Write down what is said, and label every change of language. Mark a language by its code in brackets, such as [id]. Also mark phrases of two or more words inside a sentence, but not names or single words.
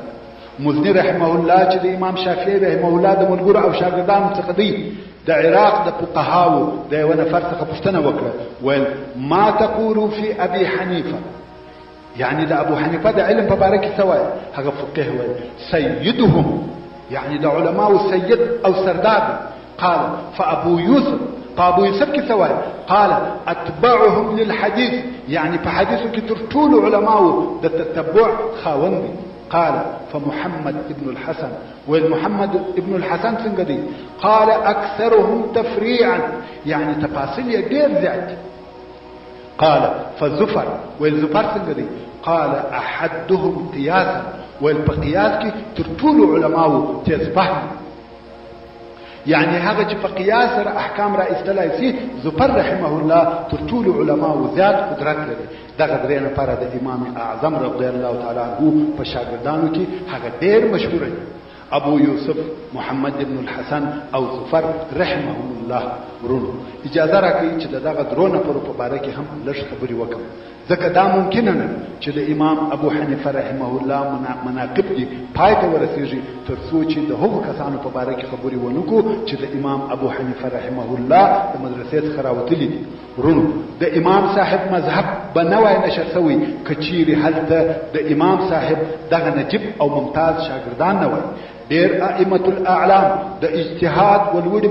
[ps] مزنی رحمه الله چې د امام شافعي رحمه الله د ملګرو او شاګردانو څخه دی، د عراق د فقهاو د یو نفر څخه پوښتنه وکړه، ویل [ar] ما تقول فی ابي حنیفه، [ps] یعنی د ابو حنیفه د علم په باره کې څه وایي؟ هغه فقيه ویل سیدهم، یعنی د علماو سید او سردار. [ar] قال فابو يوسف ابو يوسف [ps] کې سوال [ar] قال اتبعهم للحديث [ps] يعني په حديثو کې تر ټولو علماو د تتبع [ar] خاوند قال فمحمد ابن الحسن والمحمد ابن الحسن [ps] څنګه دی [ar] قال اكثرهم تفريعا يعني [ps] تفاصيل ډېر زیات [ar] قال فزفر والزفر [ps] څنګه دی [ar] قال احدهم قياسا والقياس [ps] کې تر ټولو علماو تسبح يعني هغه چې په قياس سره احکام را استلای سي زفر رحمه الله تر ټولو علماو زیات قدرت لري دغه درې نفر د امام اعظم رضی [ar] الله تعالی عنہ [ps] په شاګردانو کې هغه ډېر مشهور دی ابو يوسف محمد ابن الحسن او زفر [ar] رحمهم الله [ps] ورونو اجازه راکړئ چې دغه درو نفرو په باره کې هم لږ خبرې وکړم ځکه دا ممکن نه چې د امام ابو حنیفه رحمه الله مناقب دي پای ته ورسیږي تر څو چې د هغو کسانو په باره کې خبرې ونکړو چې د امام ابو حنیفه رحمه الله د مدرسې څخه راوتلي دي ورونو د امام صاحب مذهب به نوی نشر شوی که چیرې هلته د امام صاحب دغه نجیب او ممتاز شاګردان نه وای ډېر [ar] ائمه الاعلام [ps] د اجتهاد ولوړي